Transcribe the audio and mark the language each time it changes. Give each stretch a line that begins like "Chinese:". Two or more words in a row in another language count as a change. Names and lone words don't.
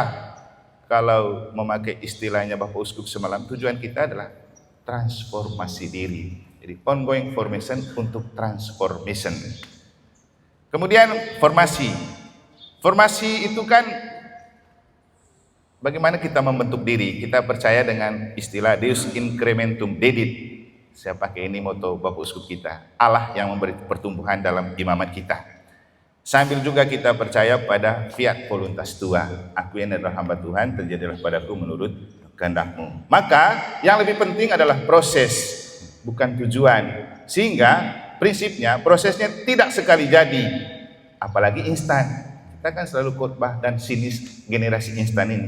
Indonesian: Kalau memakai istilahnya Bapak Uskup semalam, tujuan kita adalah transformasi diri. Jadi
English: ongoing formation
Indonesian: untuk transformation. Kemudian formasi. Formasi itu kan bagaimana kita membentuk diri. Kita percaya dengan istilah
Latin: Deus incrementum dedit.
Indonesian: Saya pakai ini moto Bapak Uskup kita. Allah yang memberi pertumbuhan dalam imamat kita. Sambil juga kita percaya pada
Latin: fiat voluntas tua.
Indonesian: Aku yang adalah hamba Tuhan, terjadilah padaku menurut kehendak-Mu. Maka yang lebih penting adalah proses, bukan tujuan. Sehingga prinsipnya prosesnya tidak sekali jadi, apalagi instan. Kita kan selalu khotbah dan sinis generasi instan ini.